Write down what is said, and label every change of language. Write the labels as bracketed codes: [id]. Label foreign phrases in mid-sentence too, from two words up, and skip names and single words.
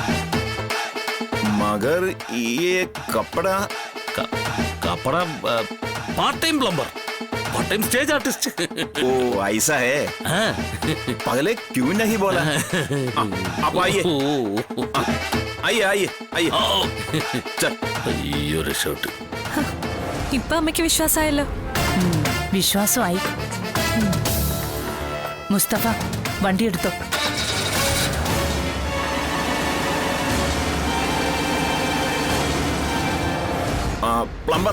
[hi] मगर ये कपड़ा [en] कपड़ा part time plumber, part time stage artist. [hi] ओ ऐसा है. पहले क्यों नहीं बोला? आप आइए आइए आइए आइए. चल. [ml] അയ്യോ രക്ഷോട്ട്. ഇപ്പൊ അമ്മയ്ക്ക് വിശ്വാസമായല്ലോ. വിശ്വാസമായി. മുസ്തഫ വണ്ടി എടുത്തോ. പ്ലംബർ.